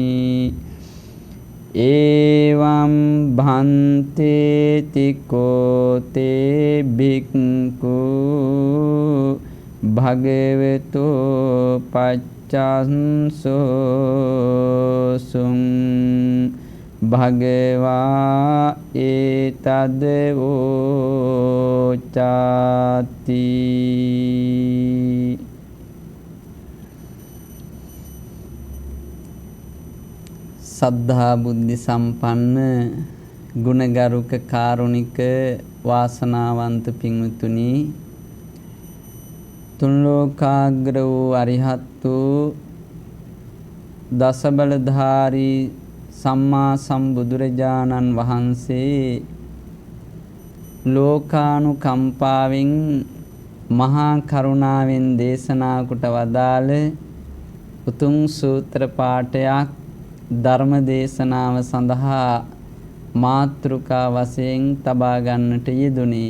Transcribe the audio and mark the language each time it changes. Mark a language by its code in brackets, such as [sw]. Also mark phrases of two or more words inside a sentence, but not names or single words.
[pi] ඒවම් භන්තේති කෝතේ භික්ඛු භගවතු පච්චසෝසුං භගවා ඒතද වෝචාති. [si] සද්ධා බුද්ධි සම්පන්න ගුණගරුක කාරුණික වාසනාවන්ත පින්වතුනි, තුන් ලෝකාග්‍ර වූ අරිහත් වූ දසබලධාරී සම්මා සම්බුදුරජාණන් වහන්සේ ලෝකානුකම්පාවෙන් මහා කරුණාවෙන් දේශනා කොට වදාළ උතුම් සූත්‍ර පාඨයක් ධර්ම දේශනාව සඳහා මාතෘකා වශයෙන් තබා ගන්නට යෙදුනේ.